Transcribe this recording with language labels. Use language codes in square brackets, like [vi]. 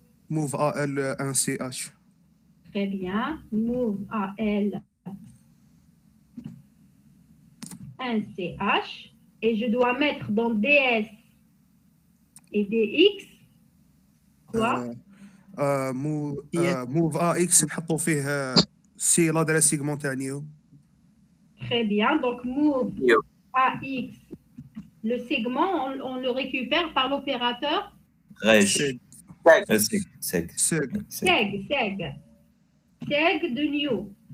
[fr] Move AL 1CH. Très bien. Move AL 1CH. Et je dois mettre dans DS et DX quoi? [ar] Move AX نحطوا فيه سي [fr] l'adresse segment [ar] تاع نيو. [fr] Très bien. Donc move AX, le segment, on le récupère par l'opérateur seg de new.